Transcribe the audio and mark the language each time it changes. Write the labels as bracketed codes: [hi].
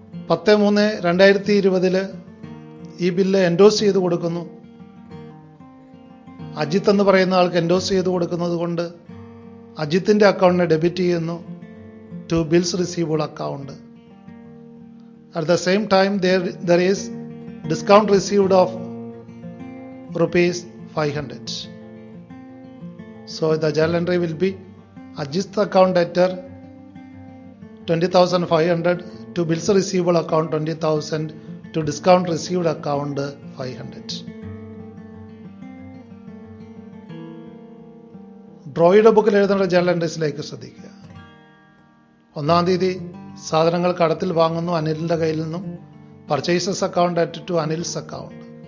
[ml] 10/3/2020 ഈ bill endorse ചെയ്ത് കൊടുക്കുന്നു. അജിത്ത് എന്ന് പറയുന്ന ആൾക്ക് എൻഡോസ് ചെയ്ത് കൊടുക്കുന്നത് കൊണ്ട് അജിത്തിന്റെ അക്കൗണ്ടിനെ ഡെബിറ്റ് ചെയ്യുന്നു [en] To bills receivable account. At the same time, there is discount received of ₹500. So the journal entry will be Ajit's account debtor 20,500 to bills receivable account 20,000 to discount received account 500. [ml] ഡ്രോയുടെ ബുക്കിൽ എഴുതേണ്ട journal എൻട്രീസിലേക്ക് ശ്രദ്ധിക്കുക. 1 സാധനങ്ങൾ കടത്തിൽ വാങ്ങുന്നു അനിലിന്റെ കയ്യിൽ നിന്നും. [en] Purchases account debt to Anil's account.